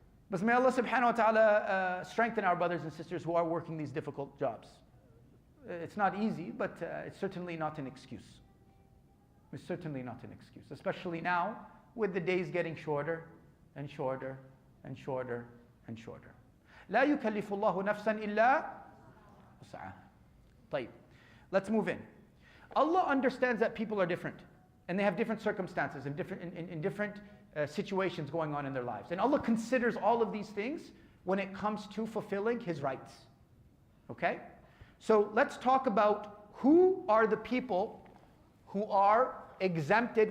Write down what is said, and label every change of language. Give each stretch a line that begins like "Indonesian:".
English: But may Allah subhanahu wa ta'ala strengthen our brothers and sisters who are working these difficult jobs. It's not easy, but it's certainly not an excuse. It's certainly not an excuse. Especially now, with the days getting shorter and shorter and shorter and shorter.
Arabic: لا يكلف الله نفسا إلا وسعها. طيب.
English: Let's move in. Allah understands that people are different. And they have different circumstances and different situations going on in their lives. And Allah considers all of these things when it comes to fulfilling His rights. Okay? So let's talk about who are the people who are exempted.